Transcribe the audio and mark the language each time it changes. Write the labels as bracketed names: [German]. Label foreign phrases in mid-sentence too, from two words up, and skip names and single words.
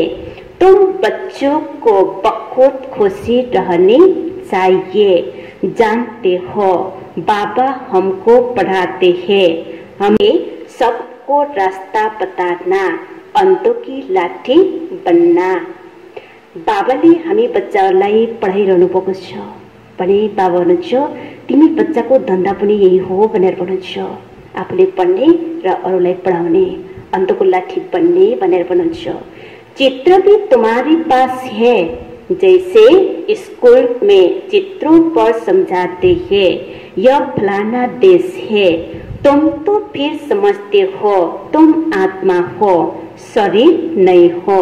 [Hindi] तुम बच्चों को बहुत खुशी रहनी चाहिए। जानते हो बाबा हमको पढ़ाते हैं, हमें सबको रास्ता बताना, अंधों की लाठी बनना। [Nepali] बाबाले हामी बच्चाहरूलाई पढाइरहनु भएको छ भने बाबा हुनुहुन्छ तिमी बच्चाको धन्दा पनि यही हो भनेर भन्नुहुन्छ। आफूले पढ्ने र अरूलाई पढाउने, [Hindi] अंधों को लाठी [Nepali] बन्ने भनेर भन्नुहुन्छ। [Hindi] चित्र भी तुम्हारे पास है, जैसे स्कूल में चित्रों पर समझाते हैं यह फलाना देश है। तुम तो फिर समझते हो तुम आत्मा हो, शरीर नहीं हो।